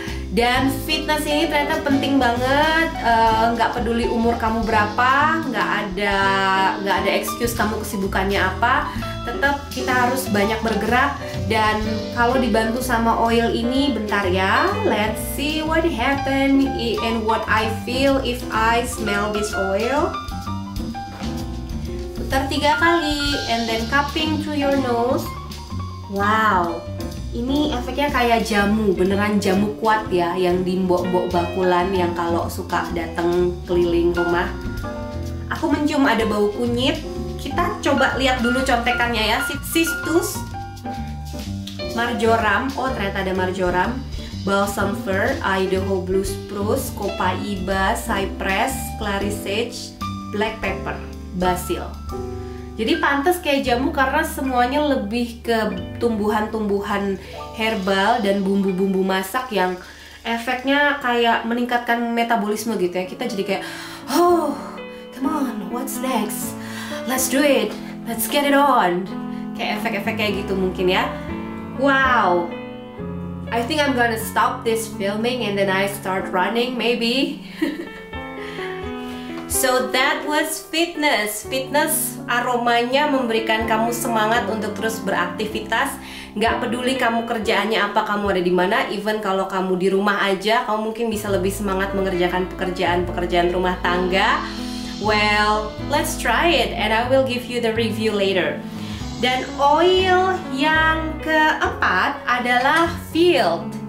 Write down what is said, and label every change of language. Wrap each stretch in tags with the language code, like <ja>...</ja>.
<id>Dan fitness ini ternyata penting banget, nggak peduli umur kamu berapa, nggak ada excuse kamu kesibukannya apa, tetap kita harus banyak bergerak. Dan kalau dibantu sama oil ini, bentar ya,</id> <en>let's see what happen and what I feel if I smell this oil.</en> <id>Putar 3 kali</id> <en>and then cupping to your nose.</en> <id>Wow, ini efeknya kayak jamu, beneran jamu kuat ya, yang di mbok-mbok bakulan yang kalau suka datang keliling rumah. Aku mencium ada bau kunyit. Kita coba lihat dulu contekannya ya. Cistus, marjoram, oh ternyata ada marjoram, balsam fir, Idaho blue spruce, copaiba, cypress, clary sage, black pepper, basil. Jadi pantas kayak jamu karena semuanya lebih ke tumbuhan-tumbuhan herbal dan bumbu-bumbu masak yang efeknya kayak meningkatkan metabolisme gitu ya. Kita jadi kayak,</id> <en>oh, come on, what's next? Let's do it, let's get it on.</en> <id>Kayak efek-efek kayak gitu mungkin ya.</id> <en>Wow, I think I'm gonna stop this filming and then I start running maybe. So that was fitness.</en> <id>Fitness aromanya memberikan kamu semangat untuk terus beraktivitas. Nggak peduli kamu kerjaannya apa, kamu ada di mana. Even kalau kamu di rumah aja, kamu mungkin bisa lebih semangat mengerjakan pekerjaan rumah tangga.</id> <en>Well, let's try it and I will give you the review later.</en> <id>Dan oil yang keempat adalah Field.</id>